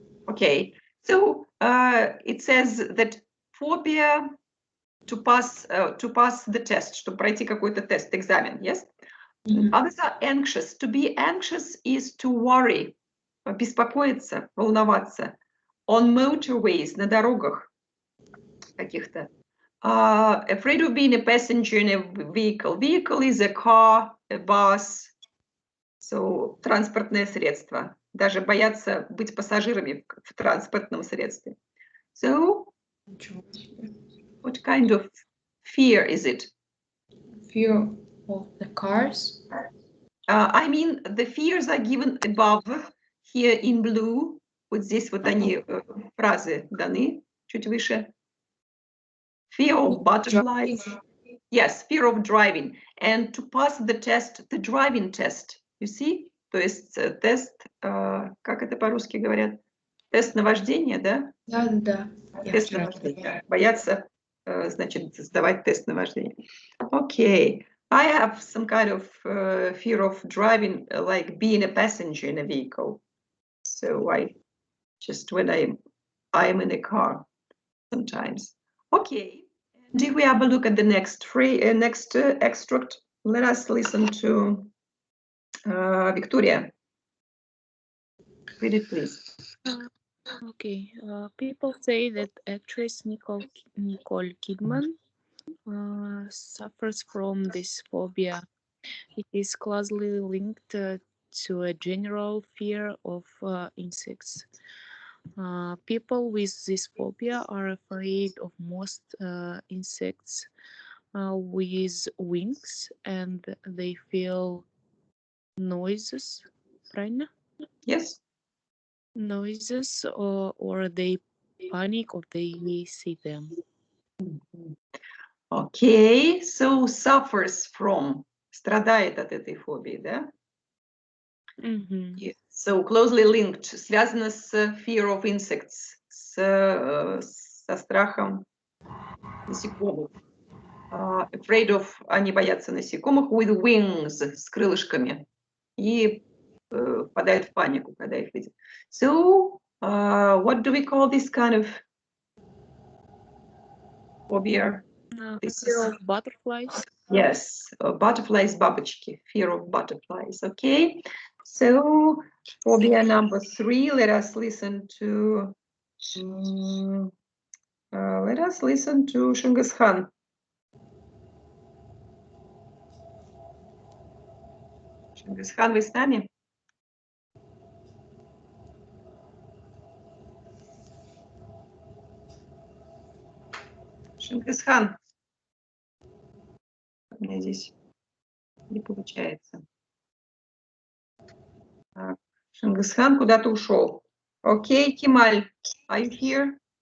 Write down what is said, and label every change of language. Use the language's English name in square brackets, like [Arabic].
[English] Okay. So it says that phobia to pass the test, [Russian] чтобы пройти какой-то тест, экзамен, [English] yes? Others are anxious. To be anxious is to worry, [Russian] беспокоиться, волноваться. [English] On motorways, [Russian] на дорогах каких-то. [English] Afraid of being a passenger in a vehicle. Vehicle is a car, a bus, so [Russian] транспортное средство. Даже боятся быть пассажирами в транспортном средстве. [English] So, what kind of fear is it? Fear of the cars. I mean, the fears are given above, here in blue. [Russian] Вот здесь вот они, фразы даны, чуть выше. [English] Fear of butterflies. Yes, fear of driving. And to pass the test, the driving test, you see? [Russian] То есть тест, как это по-русски говорят? Тест на вождение, да? Да. Тест на вождение. Боятся, значит, сдавать тест на вождение. [English] Okay. I have some kind of fear of driving, like being a passenger in a vehicle. So I just when I'm in a car sometimes. Okay. If we have a look at the next extract, let us listen to Victoria. Read it, please. Okay. People say that actress Nicole Kidman suffers from this phobia. It is closely linked to a general fear of insects. People with this phobia are afraid of most insects with wings, and they feel noises, [Russian] правильно? [English] Yes. Noises, or they panic or they see them. Okay, so suffers from, [Russian] страдает от этой фобии, да? [English] So closely linked, [Russian] связано с [English] fear of insects, [Russian] со страхом насекомых. [English] Afraid of, [Russian] они боятся насекомых, [English] with wings, [Russian] с крылышками. И впадают в панику, когда их видят. [English] So, what do we call this kind of phobia? Fear of butterflies. Yes, butterflies, [Russian] бабочки, [English] fear of butterflies. Okay, so phobia number 3. Let us listen to Genghis Khan. [Russian] Genghis Khan, вы с нами? Genghis Khan. У меня здесь не получается. Genghis Khan куда-то ушел. Окей, Кемаль, [English] are you here?